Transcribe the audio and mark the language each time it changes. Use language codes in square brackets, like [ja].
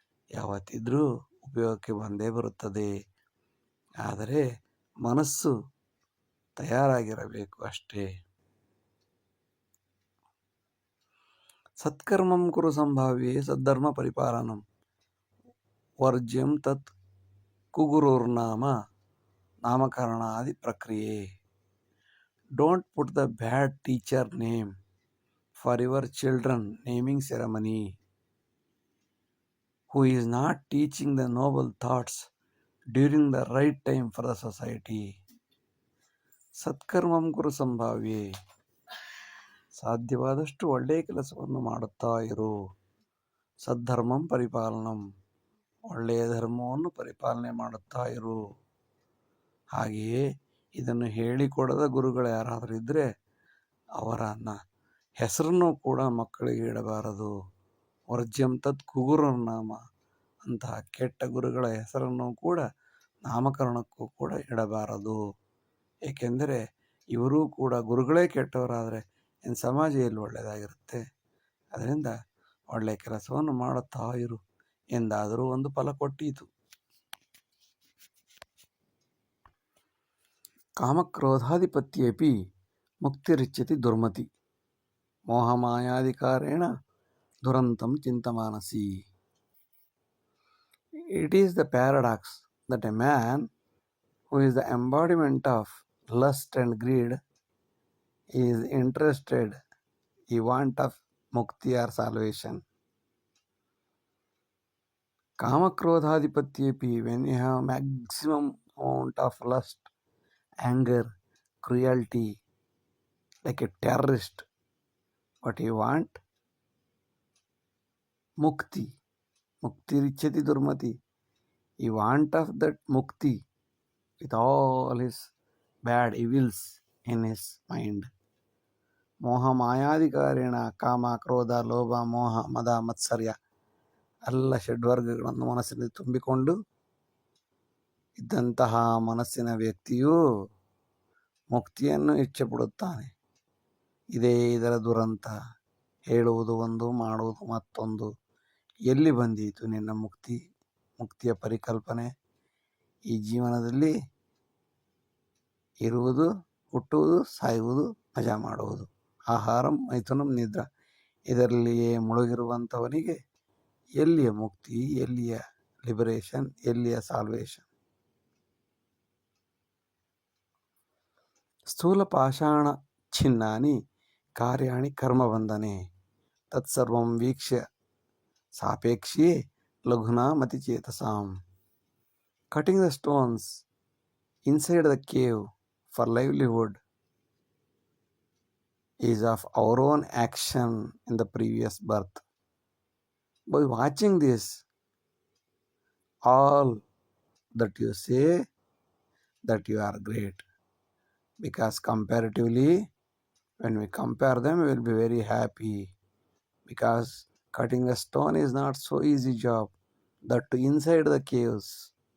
[kn] ಯಾವತ್ತಿದ್ರೂ ಉಪಯೋಗಕ್ಕೆ ಬಂದೇ ಬರುತ್ತದೆ. ಆದರೆ ಮನಸ್ಸು ತಯಾರಾಗಿರಬೇಕು ಅಷ್ಟೇ. [sa] ಸತ್ಕರ್ಮಂ ಕುರು ಸಂಭಾವ್ಯೆ ಸದ್ಧರ್ಮ ಪರಿಪಾಲನಂ. ವರ್ಜ್ಯಂ ತತ್ ಕುಗುರುರ್ನಾಮ ನಾಮಕರಣಾದಿ ಪ್ರಕ್ರಿಯೆ. [en] Don't put the bad teacher name for your children naming ceremony, who is not teaching the noble thoughts during the right time for the society. [sa] ಸತ್ಕರ್ಮಂ ಕುರು ಸಂಭಾವ್ಯೆ. [kn] ಸಾಧ್ಯವಾದಷ್ಟು ಒಳ್ಳೆಯ ಕೆಲಸವನ್ನು ಮಾಡುತ್ತಾ ಇರು. [sa] ಸದ್ಧರ್ಮಂ ಪರಿಪಾಲನಂ. [kn] ಒಳ್ಳೆಯ ಧರ್ಮವನ್ನು ಪರಿಪಾಲನೆ ಮಾಡುತ್ತಾ ಇರು. ಹಾಗೆಯೇ ಇದನ್ನು ಹೇಳಿಕೊಡದ ಗುರುಗಳು ಯಾರಾದರೂ ಇದ್ದರೆ ಅವರನ್ನು ಹೆಸರನ್ನು ಕೂಡ ಮಕ್ಕಳಿಗೆ ಇಡಬಾರದು. [sa] ವರ್ಜ್ಯಂ ತತ್ ಕುಗುರುರ್ನಾಮ. [kn] ಅಂತಹ ಕೆಟ್ಟ ಗುರುಗಳ ಹೆಸರನ್ನು ಕೂಡ ನಾಮಕರಣಕ್ಕೂ ಕೂಡ ಇಡಬಾರದು. ಏಕೆಂದರೆ ಇವರೂ ಕೂಡ ಗುರುಗಳೇ ಕೆಟ್ಟವರಾದರೆ ಇನ್ನು ಸಮಾಜ ಎಲ್ಲಿ ಒಳ್ಳೆಯದಾಗಿರುತ್ತೆ. ಅದರಿಂದ ಒಳ್ಳೆಯ ಕೆಲಸವನ್ನು ಮಾಡುತ್ತಾ ಇರು ಎಂದಾದರೂ ಒಂದು ಫಲ ಕೊಟ್ಟೀತು. [sa] ಕಾಮಕ್ರೋಧಾಧಿಪತ್ಯೇಪಿ ಮುಕ್ತಿರಿಚ್ಯತಿ ದುರ್ಮತಿ ಮೋಹಮಾಯಾಧಿಕಾರೇಣ ದುರಂತಂ ಚಿಂತಮಾನಸಿ. [en] It is the paradox that a man who is the embodiment of lust and greed is interested, he want of mukti or salvation. Kamakrodhadipatyepi, when you have maximum amount of lust, anger, cruelty, like a terrorist, what you want? Mukti. [sa] Mukti richati durmati. [en] He want of that mukti with all his bad evils in his mind. [sa] ಮೋಹ ಮಾಯಾಧಿಕಾರೇಣ [kn] ಕಾಮ ಕ್ರೋಧ ಲೋಭ ಮೋಹ ಮದ ಮತ್ಸರ್ಯ ಎಲ್ಲ ಷಡ್ವರ್ಗಗಳನ್ನು ಮನಸ್ಸಿನಲ್ಲಿ ತುಂಬಿಕೊಂಡು ಇದ್ದಂತಹ ಮನಸ್ಸಿನ ವ್ಯಕ್ತಿಯು ಮುಕ್ತಿಯನ್ನು ಇಚ್ಛೆಪಡುತ್ತಾನೆ. ಇದೇ ಇದರ ದುರಂತ. ಹೇಳುವುದು ಒಂದು, ಮಾಡುವುದು ಮತ್ತೊಂದು. ಎಲ್ಲಿ ಬಂದೀತು ನಿನ್ನ ಮುಕ್ತಿಯ ಪರಿಕಲ್ಪನೆ? ಈ ಜೀವನದಲ್ಲಿ ಇರುವುದು, ಹುಟ್ಟುವುದು, ಸಾಯುವುದು, ಮಜಾ ಮಾಡುವುದು, [sa] ಆಹಾರಂ ಮೈಥುನಂ ನಿದ್ರಾ, [kn] ಇದರಲ್ಲಿಯೇ ಮುಳುಗಿರುವಂಥವನಿಗೆ ಎಲ್ಲಿಯ ಮುಕ್ತಿ, ಎಲ್ಲಿಯ ಲಿಬರೇಷನ್, ಎಲ್ಲಿಯ ಸಾಲ್ವೇಷನ್? [sa] ಸ್ಥೂಲ ಪಾಷಾಣ ಛಿನ್ನಾನಿ ಕಾರ್ಯಾಣಿ ಕರ್ಮಬಂಧನೆ ತತ್ಸರ್ವಂ ವೀಕ್ಷ್ಯ ಸಾಪೇಕ್ಷಿಯೇ ಲಘುನಾ ಮತಿಚೇತಸಾಂ. [en] Cutting the stones inside the cave for livelihood is of our own action in the previous birth. By watching this, all that you say that you are great, because comparatively when we compare them we will be very happy, because cutting a stone is not so easy job, that to inside the caves.